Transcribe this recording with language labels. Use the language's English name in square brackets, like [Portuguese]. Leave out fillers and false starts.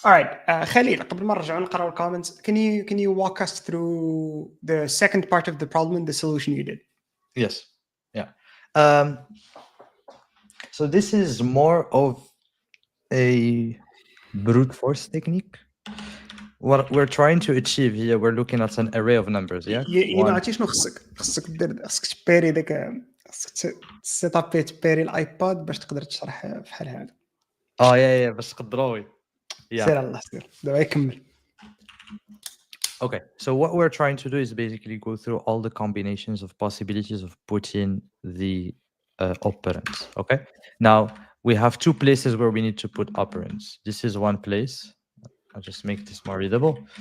[English] Alright, Khalil, [Arabic] قبل ما نرجعوا نقراو الكومنتس, [English] can you walk us through the second part of the problem and the solution you did? Yes. Yeah. So this is more of a brute force technique. What we're trying to achieve here, we're looking at an array of numbers. Yeah. [Arabic] عرفتي شنو خصك دير؟ خصك تبيري داك، خصك سيتابي تبيري الايباد باش تقدر تشرح بحال هذا. yeah, باش تقدروي. سير الله سير دابا يكمل. [English] Okay, so what we're trying to do is basically go through all the combinations of possibilities of putting the operands. Okay, now we have two places where we need to put operands. This is one place. I'll just make this more readable.